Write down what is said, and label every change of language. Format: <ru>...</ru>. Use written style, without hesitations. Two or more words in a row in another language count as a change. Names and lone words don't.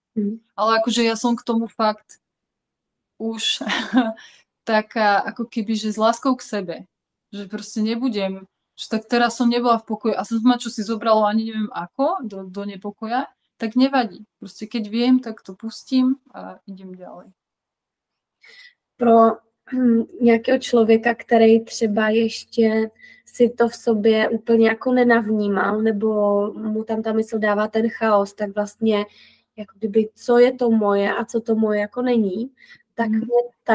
<sk>Ale akože ja som k tomu fakt už taká ako keby, že s láskou k sebe. Že proste nebudem, že tak teraz som nebola v pokoji a som ma čo si zobralo ani neviem ako, do nepokoja, tak nevadí. Proste keď viem, tak to pustím a idem ďalej.</sk> <cs>Pro nějakého člověka, který třeba ještě si to v sobě úplně jako nenavnímal, nebo mu tam ta mysl dává ten chaos, tak vlastně jako kdyby, co je to moje a co to moje jako není, tak mě</cs>